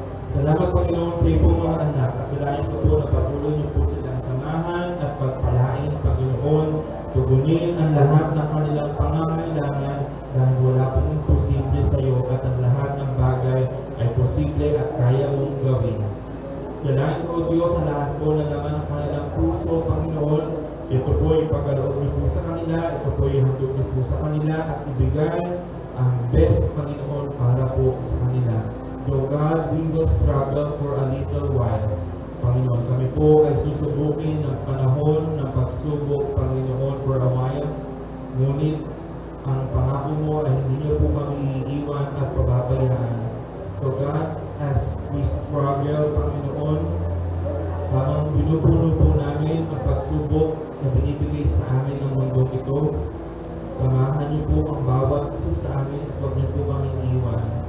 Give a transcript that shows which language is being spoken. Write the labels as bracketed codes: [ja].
[tl] Salamat, Panginoon, sa iyo po mga anak, at dalayan ko po na patuloy niyo po silang samahan at pagpalain, Panginoon, tugunin ang lahat ng kanilang pangangailangan dahil wala pong imposible sa iyo at ang lahat ng bagay ay posible at kaya mong gawin. Dalayan ko, Diyos, ang lahat po na laman ng kanilang puso, Panginoon. Ito po ay pagkaloob niyo po sa kanila, ito po ay handog niyo po sa kanila at ibigay ang best, Panginoon, para po sa kanila. [en] So God, we will struggle for a little while. [tl] Panginoon, kami po ay susubukin ng panahon ng pagsubok, Panginoon, [en] for a while. [tl] Ngunit ang pangako mo ay hindi niyo po kami iiwan at pababayaan. [en] So God, as we struggle, [tl] Panginoon, habang binubuno po namin ang pagsubok na binibigay sa amin ng mundong ito, samahan niyo po ang bawat isa sa amin at huwag niyo po kami iiwan.